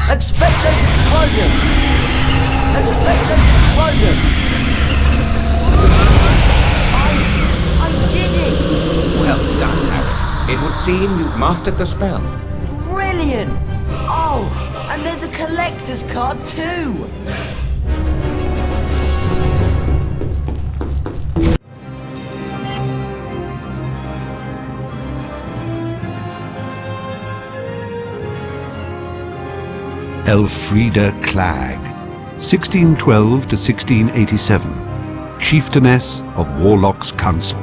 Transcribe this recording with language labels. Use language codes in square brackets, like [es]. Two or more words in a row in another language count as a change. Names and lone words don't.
[en] Expecto Patronum! Expecto Patronum! I did it! Well done, Harry. It would seem you've mastered the spell. Brilliant! Oh, and there's a collector's card too! Elfrida Clag, 1612 to 1687, Chieftainess of Warlock's Council.